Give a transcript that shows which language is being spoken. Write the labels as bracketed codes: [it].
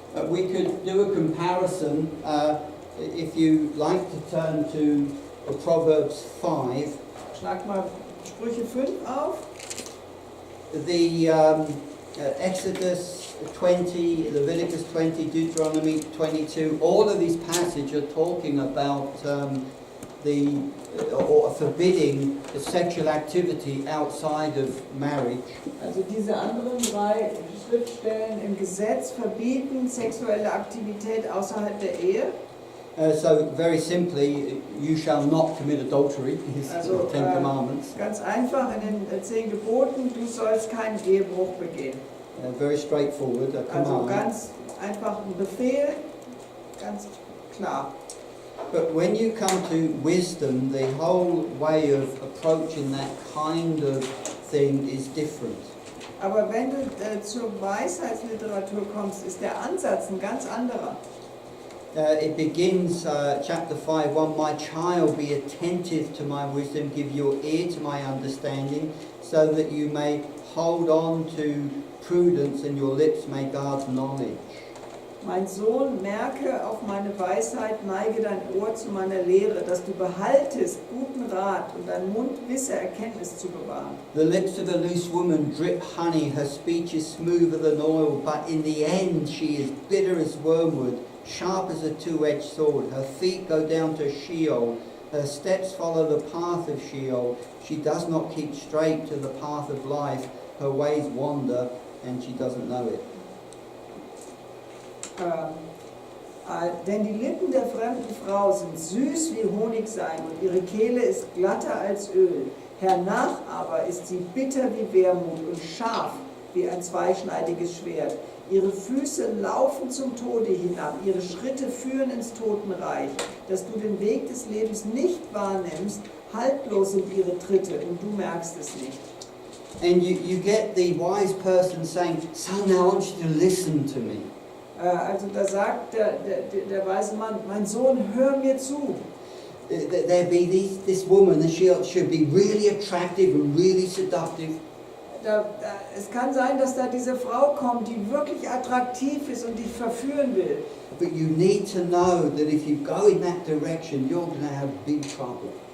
[en] We could do a comparison if you like to turn to Proverbs 5. [de] Schlag mal Sprüche 5 auf. [en] The Exodus 20, Leviticus 20, Deuteronomy 22, all of these passages are talking about or forbidding the sexual activity outside of marriage. [de] Also diese anderen 3 Schriftstellen im Gesetz verbieten sexuelle Aktivität außerhalb der Ehe. [en] So very simply, you shall not commit adultery, is [de] Also, [en] the Ten Commandments. [de] Ganz einfach in den 10 Geboten, du sollst keinen Ehebruch begehen. [en] Very straightforward, a [de] Also [en] command. [de] ganz einfach ein Befehl, ganz klar. [en] But when you come to wisdom, the whole way of approaching that kind of thing is different. [de] Aber wenn du zur Weisheitsliteratur kommst, ist der Ansatz ein ganz anderer. [en] It begins, chapter 5:1, my child, be attentive to my wisdom, give your ear to my understanding, so that you may hold on to prudence and your lips may guard knowledge. [de] Mein Sohn, merke auf meine Weisheit, neige dein Ohr zu meiner Lehre, dass du behaltest guten Rat und dein Mund wisse Erkenntnis zu bewahren. [en] The lips of a loose woman drip honey, her speech is smoother than oil, but in the end she is bitter as wormwood, sharp as a two-edged sword. Her feet go down to Sheol, her steps follow the path of Sheol. She does not keep straight to the path of life, her ways wander and she doesn't know it. [de] Denn die Lippen der fremden Frau sind süß wie Honigseim und ihre Kehle ist glatter als Öl. Hernach aber ist sie bitter wie Wermut und scharf wie ein zweischneidiges Schwert. Ihre Füße laufen zum Tode hinab, ihre Schritte führen ins Totenreich. Dass du den Weg des Lebens nicht wahrnimmst, haltlos sind ihre Tritte und du merkst es nicht. [en] And you get the wise person saying, son, now I want you to listen to me. [de] Also da sagt der weise Mann, mein Sohn, hör mir zu. [en] There be this woman, and she'll be really attractive and really seductive. [de] Es kann sein, dass da diese Frau kommt, die wirklich attraktiv ist und dich verführen will. [en] But you need to know that if you go in that direction, you're going to have big trouble.